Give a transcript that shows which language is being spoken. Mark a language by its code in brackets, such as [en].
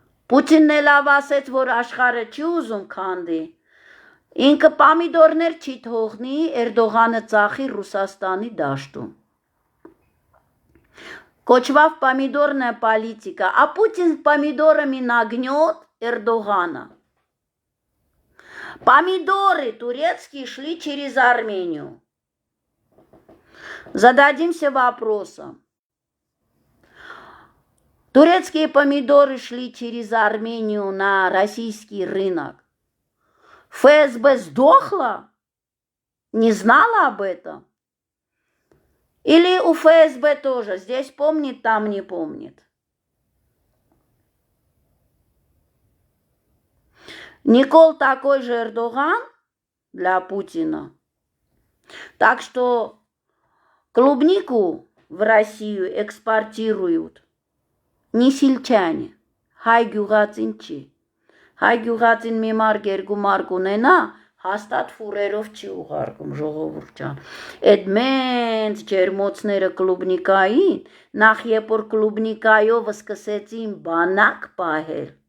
[hy] Պուտինն էլ ասեց, որ աշխարհը չի ուզում քանդի, ինքը պամիդորներ չի թողնի, Էրդողանը ծախի Ռուսաստանի դաշտում։ [ru] Кочвав помидорная политика, а Путин помидорами нагнет Эрдогана. Помидоры турецкие шли через Армению. Зададимся вопросом. Турецкие помидоры шли через Армению на российский рынок. ФСБ сдохла? Не знала об этом? Или у ФСБ тоже, здесь помнит, там не помнит. Никол такой же Эрдоган для Путина. Так что клубнику в Россию экспортируют не сельчане, [hy] հայ գյուղածին չի։ Հայ գյուղածին մի մարկ երկու մարկ ունենա, հաստատ ֆուրերով չի ուղարկում ժողովուրդ ջան։ Այդ մենց ջերմոցները կլուբնիկային, նախ երբ որ կլուբնիկայով սկսեցին բանակ պահել,